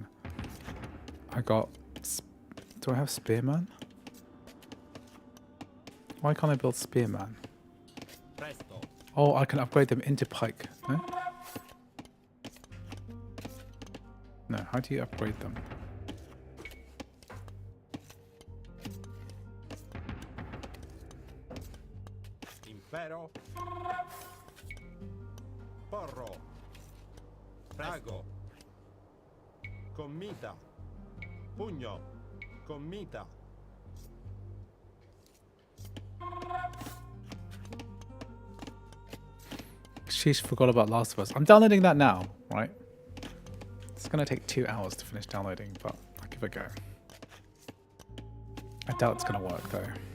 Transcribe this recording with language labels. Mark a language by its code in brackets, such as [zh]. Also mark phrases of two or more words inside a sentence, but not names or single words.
[en] I got... Do I have spearman? Why can't I build spearman? Presto. Oh, I can upgrade them into pike. No? No, how do you upgrade them? Impero. [la] Porro. Ago. Commita. Pugno. [en] Commita. Sheesh, forgot about Last of Us. I'm downloading that now, right? It's gonna take 2 hours to finish downloading, but I'll give it a go. I doubt it's gonna work though.